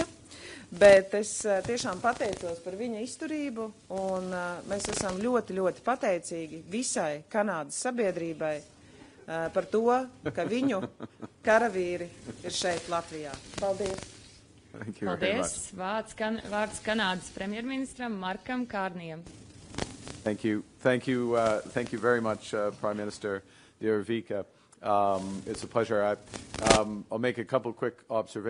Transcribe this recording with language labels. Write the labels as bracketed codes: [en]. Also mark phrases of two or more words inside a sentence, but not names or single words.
[lv] Bet es tiešām pateicos par viņa izturību, un mēs esam ļoti, ļoti pateicīgi visai Kanādas sabiedrībai par to, ka viņu karavīri ir šeit Latvijā. Paldies! Paldies! Vārds Kanādas premjerministram Markam Kārnijam. [en] Thank you very much, Prime Minister Deir Vika. It's a pleasure. I'll make a couple quick observations.